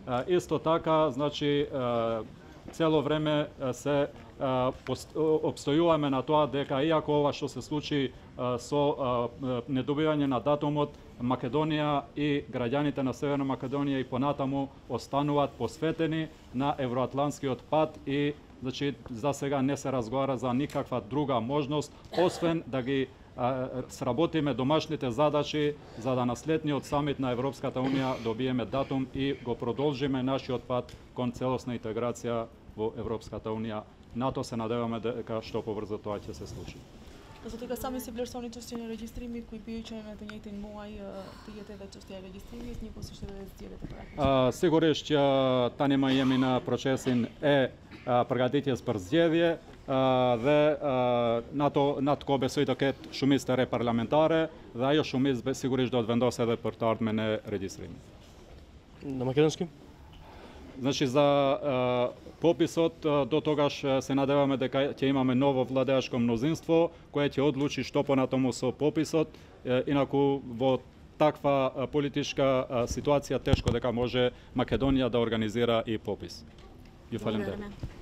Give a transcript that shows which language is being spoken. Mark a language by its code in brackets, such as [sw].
[mk] Исто така, значи, цело време се обстојуваме на тоа дека иако ова што се случи со недобивање на датумот, Македонија и граѓаните на Северна Македонија и понатаму остануваат посветени на евроатлантскиот пат и значи за сега не се разговара за никаква друга можност освен да ги сработиме домашните задачи за да на следниот самит на Европската унија добиеме датум и го продолжиме нашиот пат кон целосна интеграција во Европската унија. На тоа се надеваме дека што побрзо тоа ќе се случи. [sq] Do të sami si vlerësoni çështjen e regjistrimit, ku i bie që në të njëjtin muaj të jetë edhe çështja e regjistrimit, njëkohësisht edhe zgjedhjet e paraaqësuara. Sigurisht që tani më jemi në procesin e përgatitjes për zgjedhje dhe në ato kohë besoj të ketë shumicë të re parlamentare dhe ajo shumicë sigurisht do të vendosë edhe për të ardhmen e regjistrimit. [mk] На македонски? Значи за пописот до тогаш се надеваме дека ќе имаме ново владеачко мнозинство кое ќе одлучи што понатаму со пописот, инаку во таква политичка ситуација тешко дека може Македонија да организира и попис. Ја фалем.